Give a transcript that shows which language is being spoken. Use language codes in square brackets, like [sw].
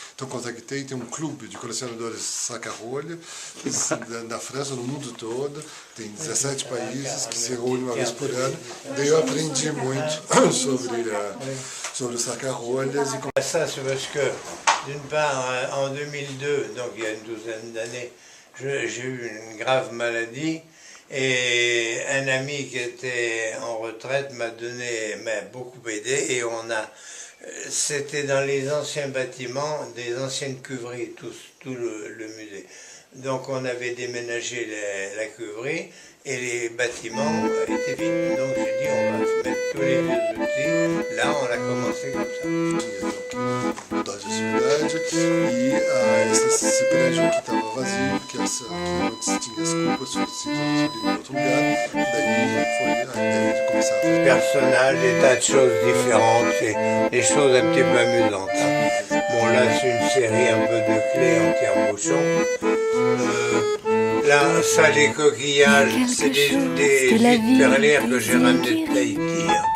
[pt] Então contactei, tem um clube de colecionadores sacarrolha na França, no mundo todo, tem 17 países que se reúnem uma vez por ano. Daí eu aprendi muito sobre os sacarrolhas. [fr] Ça, c'est parce que, d'une part, en 2002, donc il y a une douzaine d'années, j'ai eu une grave maladie et un ami qui était en retraite m'a beaucoup aidé et c'était dans les anciens bâtiments, des anciennes cuveries, tout le musée. Donc on avait déménagé la cuverie et les bâtiments étaient vides. Donc j'ai dit on va mettre tous les vieux outils. Là on a commencé comme ça. [pt] Da atividade e esse prédio que estava vazio, que antes tinha as cupas, foi substituído em outro lugar. Daí foi a ideia de começar a fazer. [fr] Personnages, des tas de choses différentes, et des choses un petit peu amusantes. Hein. Bon là c'est une série un peu de clés en tire-bouchon. Là, ça, les coquillages, c'est des huîtres perlières que j'ai ramenées de Tahiti.